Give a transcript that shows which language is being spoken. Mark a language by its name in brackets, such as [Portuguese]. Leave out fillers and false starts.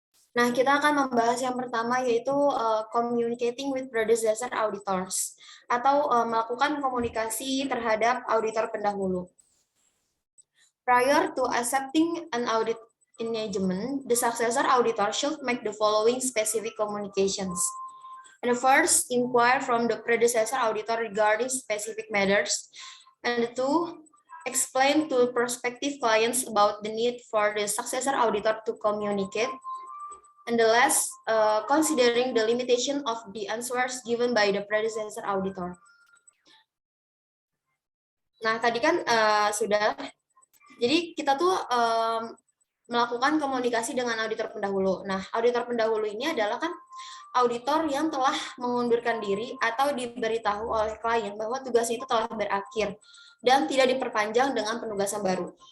[Indonesian] Nah, kita akan membahas yang pertama yaitu [English] communicating with predecessor auditors, [Indonesian] atau melakukan komunikasi terhadap auditor pendahulu. [English] Prior to accepting an audit engagement, the successor auditor should make the following specific communications. And first, inquire from the predecessor auditor regarding specific matters. And 2, explain to prospective clients about the need for the successor auditor to communicate. And the last, considering the limitation of the answers given by the predecessor auditor. [Indonesian] Nah, tadi kan sudah, jadi kita tuh melakukan komunikasi dengan auditor pendahulu. Nah, auditor pendahulu ini adalah kan auditor yang telah mengundurkan diri atau diberitahu oleh klien bahwa tugasnya itu telah berakhir dan tidak diperpanjang dengan penugasan baru.